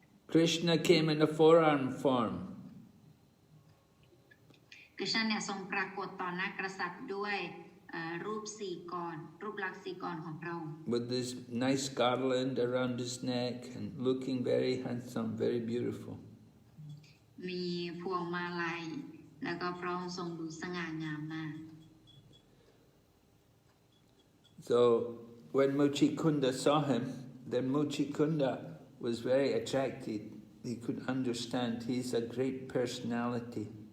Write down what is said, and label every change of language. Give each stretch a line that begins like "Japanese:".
English: Krishna came in a forearm form.
Thai: ริชนาเนี่ยทรงปรากฏต่อหน้ากษัตริย์ด้วยรูปสี่กรรูปลักษณ์สี่กรของพระองค์
English: with this nice garland around his neck and looking very handsome, very beautiful.
Thai: มีพวงมาลัยแล้วก็พระองค์ทรงดูสง่างามมาก
English: So when Mucukunda saw him, then Mucukunda was very attracted. He could understand he's a great personality.